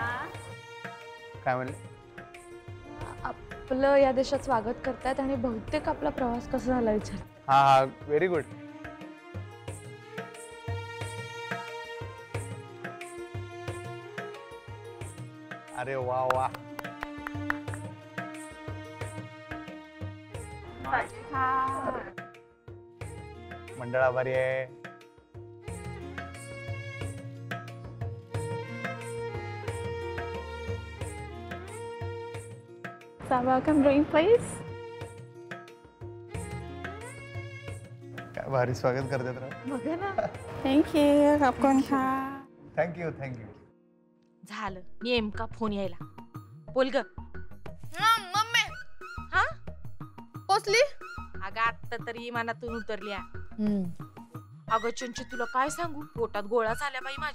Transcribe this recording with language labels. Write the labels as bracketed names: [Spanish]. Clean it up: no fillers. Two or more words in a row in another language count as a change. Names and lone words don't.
[Marathi] काय म्हणले? आपलं या देशात स्वागत करतायत आणि बहुतेक आपला प्रवास कसा झाला विचार. हा हा, [English] very good. [Marathi] अरे वा वा. [Thai] สวัสดีค่ะ [Marathi] मंडळ आभारी आहे. [English] So welcome drink please. [Marathi] काय भारी स्वागत करतात राव. बघा ना. [English] Thank you [Thai] ขอบคุณค่ะ [English] thank you thank you. [Marathi] झालं नेमका फोन यायला. बोल ग. मम्मी हा पोचली. अगं आत्ता तरी इमानातून उतरली. अगं चंची, तुला काय सांगू, पोटात गोळा झाल्या बाई माझ्या.